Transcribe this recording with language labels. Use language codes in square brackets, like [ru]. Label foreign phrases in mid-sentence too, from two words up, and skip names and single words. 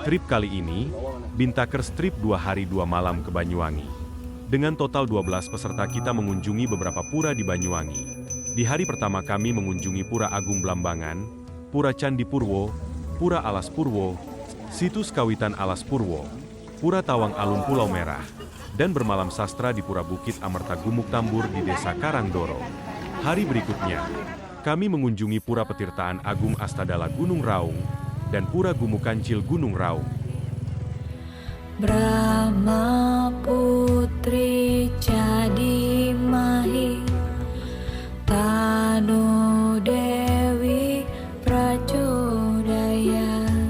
[id] kali ini, Bintaker Trip 2 hari 2 malam ke Banyuwangi. Dengan total 12 peserta kita mengunjungi beberapa pura di Banyuwangi. Di hari pertama kami mengunjungi Pura Agung Blambangan, Pura Candi Purwo, Pura Alas Purwo, Situs Kawitan Alas Purwo, Pura Tawang Alun Pulau Merah, dan bermalam sastra di Pura Bukit Amerta Gumuk Tambur di Desa Karangdoro. Hari berikutnya, kami mengunjungi Pura Petirtaan Agung Astadala Gunung Raung dan Pura Gumukancil Gunung Raung. [sa] Brahma Putri Jadi Mahi Tanu Dewi Pracodaya.